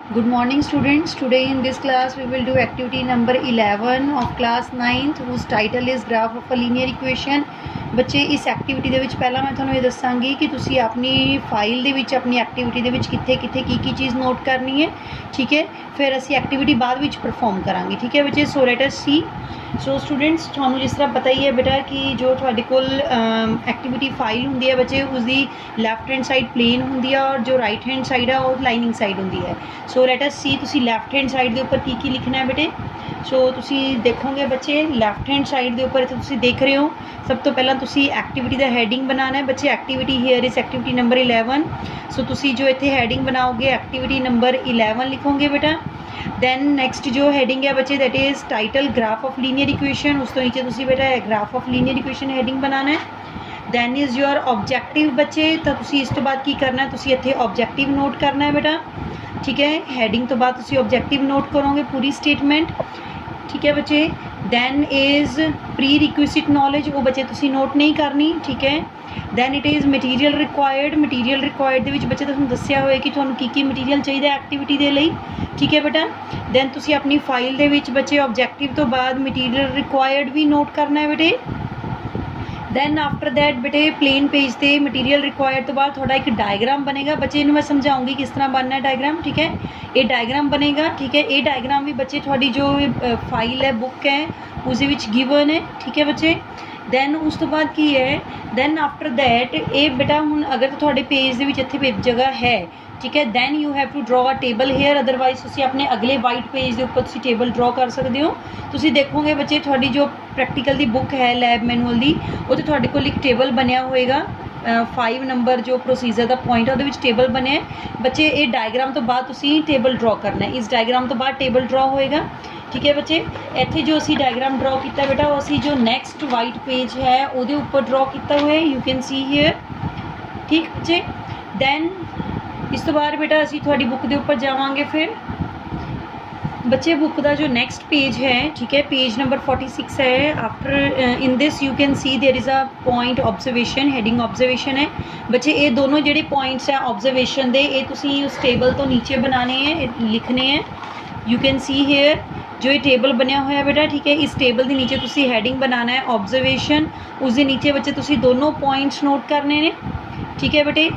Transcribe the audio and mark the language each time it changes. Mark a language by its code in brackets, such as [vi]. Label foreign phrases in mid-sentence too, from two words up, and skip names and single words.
[en] Good morning students. Today in this class we will do activity number 11 of class 9th whose title is graph of a linear equation। [pa] ਬੱਚੇ ਇਸ ਐਕਟੀਵਿਟੀ ਦੇ ਵਿੱਚ ਪਹਿਲਾਂ ਮੈਂ ਤੁਹਾਨੂੰ ਇਹ ਦੱਸਾਂਗੀ ਕਿ ਤੁਸੀਂ ਆਪਣੀ ਫਾਈਲ ਦੇ ਵਿੱਚ ਆਪਣੀ ਐਕਟੀਵਿਟੀ ਦੇ ਵਿੱਚ ਕਿੱਥੇ ਕਿੱਥੇ ਕੀ ਚੀਜ਼ ਨੋਟ ਕਰਨੀ ਹੈ, ਠੀਕ ਹੈ। ਫਿਰ ਅਸੀਂ ਐਕਟੀਵਿਟੀ ਬਾਅਦ ਵਿੱਚ ਪਰਫਾਰਮ ਕਰਾਂਗੇ, ਠੀਕ ਹੈ ਬੱਚੇ। [en] so let us see. [pa] ਸੋ ਸਟੂਡੈਂਟਸ ਤੁਹਾਨੂੰ ਜਿਸ ਤਰ੍ਹਾਂ ਪਤਾ ਹੀ ਹੈ ਬੇਟਾ ਕਿ ਜੋ ਤੁਹਾਡੇ ਕੋਲ ਐਕਟੀਵਿਟੀ ਫਾਈਲ ਹੁੰਦੀ ਹੈ ਬੱਚੇ ਉਸਦੀ [en] left hand side [pa] ਪਲੇਨ ਹੁੰਦੀ ਹੈ ਔਰ ਜੋ [en] right hand side [pa] ਹੈ ਉਹ [en] lining side [pa] ਹੁੰਦੀ ਹੈ। [en] so let us see [pa] ਤੁਸੀਂ [en] left hand side [pa] ਦੇ ਉੱਪਰ ਕੀ ਲਿਖਣਾ ਹੈ ਬੇਟੇ। ਸੋ ਤੁਸੀਂ ਦੇਖੋਗੇ ਬੱਚੇ [en] left hand side [pa] ਦੇ ਉੱਪਰ ਇੱਥੇ ਤੁਸੀਂ ਦੇਖ ਰਹੇ ਹੋ ਸਭ ਤੋਂ ਪਹਿਲਾਂ ਤੁਸੀਂ ਐਕਟੀਵਿਟੀ ਦਾ ਹੈਡਿੰਗ ਬਣਾਉਣਾ ਹੈ ਬੱਚੇ। [en] activity here is activity number 11. [pa] ਸੋ ਤੁਸੀਂ ਜੋ ਇੱਥੇ ਹੈਡਿੰਗ ਬਣਾਓਗੇ [en] activity number 11 [pa] ਲਿਖੋਗੇ ਬੇਟਾ। [en] then next जो heading [pa] ਹੈ ਬੱਚੇ [en] that is title graph of linear equation, [pa] ਉਸ ਤੋ ਨੀਚੇ ਤੁਸੀ ਬੇਟਾ [en] graph of linear equation heading [pa] ਬਨਾਨਾ ਹੈ। [en] then is your objective [pa] ਬੱਚੇ ਤੋ ਤੁਸੀ ਇਸ ਤੋ ਬਾਦ ਕੀ ਕਰਨਾ ਹੈ, ਤੁਸੀ ਇੱਥੇ objective ਨੋਟ ਕਰਨਾ ਹੈ ਬੇਟਾ, ਠੀਕ ਹੈ। heading ਤੋ ਬਾਦ ਤੁਸੀ objective ਨੋਟ ਕਰੋਗੇ ਪੂਰੀ statement, ਠੀਕ ਹੈ ਬੱਚੇ। [en] then is prerequisite knowledge [pa] ਵੋ ਬੱਚੇ ਤੁਸੀ ਨੋਟ ਨਹੀਂ ਕਰਨੀ, ਠੀਕ ਹੈ। [en] then it is material required, material required [pa] ਦੇ ਵਿੱਚ ਬੱਚੇ ਤੁਹਾਨੂੰ ਦੱਸਿਆ ਹੋਇਆ ਕਿ ਤੁਹਾਨੂੰ ਕੀ ਮਟੀਰੀਅਲ ਚਾਹੀਦਾ ਐਕਟੀਵਿਟੀ ਦੇ ਲਈ, ਠੀਕ ਹੈ ਬੇਟਾ। then ਤੁਸੀਂ ਆਪਣੀ ਫਾਈਲ ਦੇ ਵਿੱਚ ਬੱਚੇ ਆਬਜੈਕਟਿਵ ਤੋਂ ਬਾਅਦ [en] material required [pa] ਵੀ ਨੋਟ ਕਰਨਾ ਹੈ ਬੇਟੇ। [en] then after that [pa] ਬੇਟੇ [en] plain page [pa] ਤੇ [en] material required [pa] ਤੋਂ ਬਾਅਦ ਤੁਹਾਡਾ ਇੱਕ ਡਾਇਗਰਾਮ ਬਣੇਗਾ ਬੱਚੇ। ਇਹਨੂੰ ਮੈਂ ਸਮਝਾਉਂਗੀ ਕਿਸ ਤਰ੍ਹਾਂ ਬਣਨਾ ਹੈ ਡਾਇਗਰਾਮ, ਠੀਕ ਹੈ। ਇਹ ਡਾਇਗਰਾਮ ਬਣੇਗਾ, ਠੀਕ ਹੈ। ਇਹ ਡਾਇਗਰਾਮ ਵੀ ਬੱਚੇ ਤੁਹਾਡੀ ਜੋ ਫਾਈਲ ਹੈ ਬੁੱਕ ਹੈ ਉਸਦੇ ਵਿੱਚ ਗਿਵਨ ਹੈ, ਠੀਕ ਹੈ ਬੱਚੇ। then ਉਸ ਤੋਂ ਬਾਅਦ ਕੀ ਹੈ [en] then after that [pa] ਇਹ ਬੇਟਾ ਹੁਣ ਅਗਰ ਤੁਹਾਡੇ ਪੇਜ ਦੇ ਵਿੱਚ ਇੱਥੇ ਜਗ੍ਹਾ ਹੈ, ਠੀਕ ਹੈ। [en] then you have to draw a table here, otherwise [pa] ਤੁਸੀਂ ਆਪਣੇ ਅਗਲੇ ਵਾਈਟ ਪੇਜ ਦੇ ਉੱਪਰ ਤੁਸੀਂ [en] table draw [pa] ਕਰ ਸਕਦੇ ਹੋ। ਤੁਸੀਂ ਦੇਖੋਗੇ ਬੱਚੇ ਤੁਹਾਡੀ ਜੋ ਪ੍ਰੈਕਟੀਕਲ ਦੀ ਬੁੱਕ ਹੈ [en] lab manual [pa] ਦੀ ਉਹਦੇ ਤੁਹਾਡੇ ਕੋਲ ਇੱਕ ਟੇਬਲ ਬਣਿਆ ਹੋਏਗਾ 5 ਨੰਬਰ ਜੋ ਪ੍ਰੋਸੀਜਰ ਦਾ ਪੁਆਇੰਟ ਹੈ ਉਹਦੇ ਵਿੱਚ ਟੇਬਲ ਬਣਿਆ ਬੱਚੇ। ਇਹ ਡਾਇਗਰਾਮ ਤੋਂ ਬਾਅਦ ਤੁਸੀਂ [en] table draw [pa] ਕਰਨਾ ਹੈ। ਇਸ ਡਾਇਗਰਾਮ ਤੋਂ ਬਾਅਦ [en] table draw [pa] ਹੋਏਗਾ, ਠੀਕ ਹੈ ਬੱਚੇ। ਇੱਥੇ ਜੋ ਅਸੀਂ [en] diagram draw [pa] ਕੀਤਾ ਬੇਟਾ ਉਹ ਅਸੀਂ ਜੋ [en] next white page [pa] ਹੈ ਉਹਦੇ ਉੱਪਰ ਡਰਾ ਕੀਤਾ ਹੋਇਆ, [en] you can see here, [pa] ਠੀਕ ਬੱਚੇ। ਦੈਨ ਇਸ ਤੋਂ ਬਾਅਦ ਬੇਟਾ ਅਸੀਂ ਤੁਹਾਡੀ ਬੁੱਕ ਦੇ ਉੱਪਰ ਜਾਵਾਂਗੇ। ਫਿਰ ਬੱਚੇ ਬੁੱਕ ਦਾ ਜੋ [en] next page [pa] ਹੈ, ਠੀਕ ਹੈ, ਪੇਜ ਨੰਬਰ 46 ਹੈ। [en] after in this you can see there is a point observation, heading observation [pa] ਹੈ ਬੱਚੇ। ਇਹ ਦੋਨੋਂ ਜਿਹੜੇ ਪੁਆਇੰਟਸ ਹੈ ਆਬਜ਼ਰਵੇਸ਼ਨ ਦੇ ਇਹ ਤੁਸੀਂ ਉਸ ਟੇਬਲ ਤੋਂ ਨੀਚੇ ਬਣਾਉਣੇ ਹੈ, ਲਿਖਣੇ ਹੈ। [en] you can see here [pa] ਜੋ ਇਹ ਟੇਬਲ ਬਣਿਆ ਹੋਇਆ ਬੇਟਾ, ਠੀਕ ਹੈ। ਇਸ ਟੇਬਲ ਦੇ ਨੀਚੇ ਤੁਸੀਂ ਹੈਡਿੰਗ ਬਣਾਉਣਾ ਹੈ ਆਬਜ਼ਰਵੇਸ਼ਨ, ਉਸ ਦੇ ਨੀਚੇ ਬੱਚੇ ਤੁਸੀਂ ਦੋਨੋਂ ਪੁਆਇੰਟਸ ਨੋਟ ਕਰਨੇ ਨੇ, ਠੀਕ ਹੈ ਬੇਟੇ।